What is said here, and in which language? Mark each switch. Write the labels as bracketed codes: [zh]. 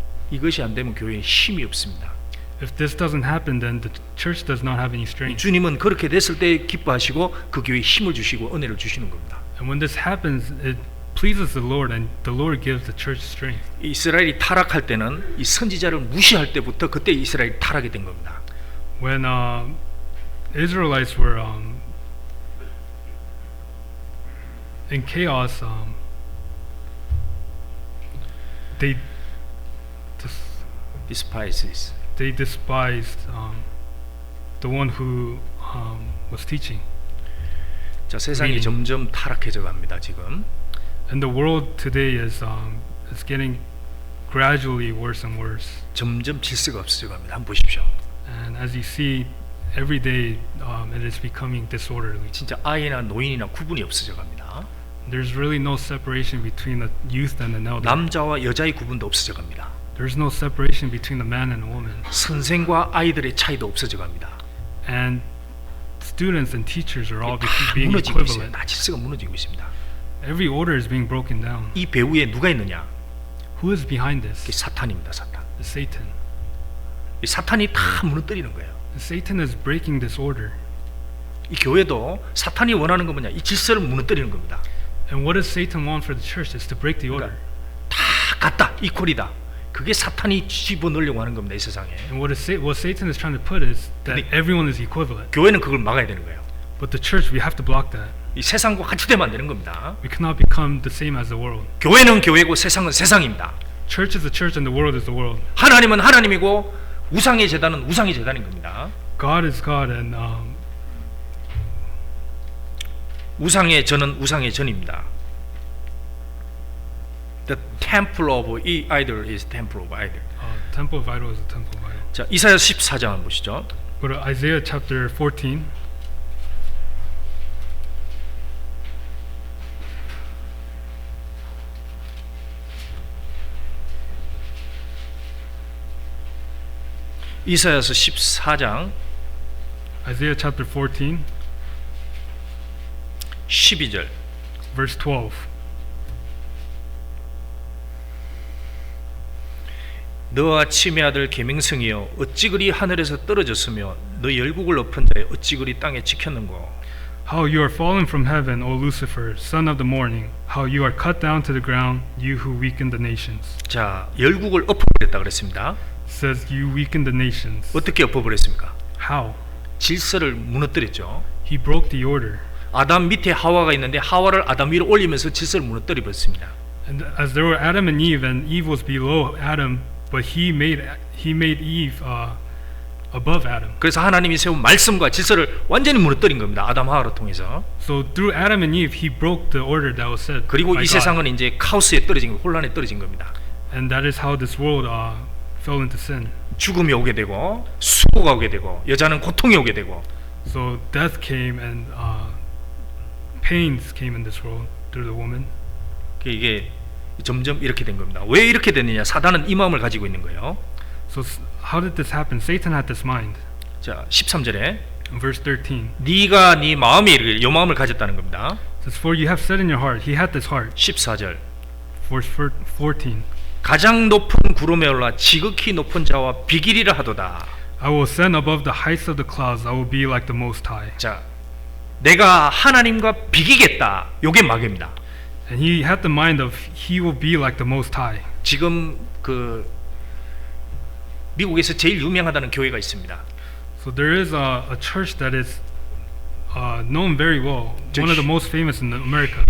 [ko] 이것이 안 되면 교회에 힘이 없습니다. [en] If this doesn't happen, then the church does not have any strength. [ko] 주님은 그렇게 됐을 때 기뻐하시고 그 교회에 힘을 주시고 은혜를 주시는 겁니다. [en] And when this happens, it pleases the Lord, and the Lord gives the church strength. [ko] 이스라엘이 타락할 때는 이 선지자를 무시할 때부터 그때 이스라엘이 타락이 된 겁니다. [en] When Israelites were in chaos, they Despises. despised the one who was teaching. [ko] 자, 세상이 점점 타락해져 갑니다. 지금. [en] And the world today is getting gradually worse and worse. [ko] 점점 질서가 없어져 갑니다. 한번 보십시오. [en] And as you see, every day it is becoming disorderly. [ko] 진짜 아이나 노인이나 구분이 없어져 갑니다. [en] There's really no separation between the youth and an elder. [ko] 남자와 여자의 구분도 없어져 갑니다. [en] There's no separation between the man and the woman. [ko] 선생과 아이들의 차이도 없어져 갑니다. [en] And students and teachers are all [ko] 다 [en] being [ko] 무너지고 있어요. [en] equivalent. [ko] 다 질서가 무너지고 있습니다. [en] Every order is being broken down. [ko] 이 배후에 누가 있느냐? [en] Who is behind [ko] 그게 [en] this? [ko] 사탄입니다. 사탄. [en] It's Satan. [ko] 이 사탄이 다 무너뜨리는 거예요. [en] Satan is breaking this order. [ko] 이 교회도 사탄이 원하는 건 뭐냐? 이 질서를 무너뜨리는 겁니다. [en] And what does Satan want for the church? Is to break the order. [ko] 다 같다. 이퀄이다. 그게 사탄이 집어넣으려고 하는 겁니다. 이 세상에. [en] And what Satan is trying to put is that [ko] 근데 [en] everyone is equivalent. [ko] 교회는 그걸 막아야 되는 거예요. [en] But the church, we have to block that. [ko] 이 세상과 같이 되면 안 되는 겁니다. [en] We cannot become the same as the world. [ko] 교회는 교회고 세상은 세상입니다. [en] Church is the church and the world is the world. [ko] 하나님은 하나님이고 우상의 제단은 우상의 제단인 겁니다. [en] God is God and [ko] 우상의 전은 우상의 전입니다. [en] The temple of idol is temple of idol. temple of idol is a temple of idol. [ko] 자, 이사야 14장 한번 보시죠. [en] Go to Isaiah chapter 14. [ko] 이사야서 14장 [en] Isaiah chapter 14, [ko] 12절. [en] verse 12. [ko] 너와 치매 아들 계명성이여 어찌 그리 하늘에서 떨어졌으며 너 열국을 엎은 자여 어찌 그리 땅에 지켰는고. [en] How you are fallen from heaven, O Lucifer, son of the morning. How you are cut down to the ground, you who weaken the nations. [ko] 자, 열국을 엎어버렸다 그랬습니다. [en] It says you weaken the nations. [ko] 어떻게 엎어버렸습니까? [en] How? [ko] 질서를 무너뜨렸죠. [en] He broke the order. [ko] 아담 밑에 하와가 있는데 하와를 아담 위로 올리면서 질서를 무너뜨려 버렸습니다. [en] And as there were Adam and Eve was below Adam, but he made Eve above Adam. [ko] 그래서 하나님이 세운 말씀과 질서를 완전히 무너뜨린 겁니다. 아담 하와를 통해서. [en] So through Adam and Eve, he broke the order that was set [ko] 그리고 [en] by [ko] 이 [en] God. [ko] 세상은 이제 카오스에 떨어진 거, 혼란에 떨어진 겁니다. [en] And that is how this world fell into sin. [ko] 죽음이 오게 되고 수고가 오게 되고 여자는 고통이 오게 되고. [en] So death came and pains came in this world through the woman. [ko] 이게 점점 이렇게 된 겁니다. 왜 이렇게 됐느냐? 사단은 이 마음을 가지고 있는 거예요. [en] So how did this happen? Satan had this mind. [ko] 자, 13절에 [en] In verse 13, [ko] 네가 네 마음에 이르기를 요 마음을 가졌다는 겁니다. [en] it says, "For you have said in your heart, he had this heart." [ko] 14절 [en] Verse 14, [ko] 가장 높은 구름에 올라 지극히 높은 자와 비기리라 하도다. [en] "I will ascend above the heights of the clouds. I will be like the Most High." [ko] 자, 내가 하나님과 비기겠다. 요게 마귀입니다. [en] And he had the mind of he will be like the Most High. [ko] 지금 그 미국에서 제일 유명하다는 교회가 있습니다. [en] So there is a church that is known very well, one of the most famous in America.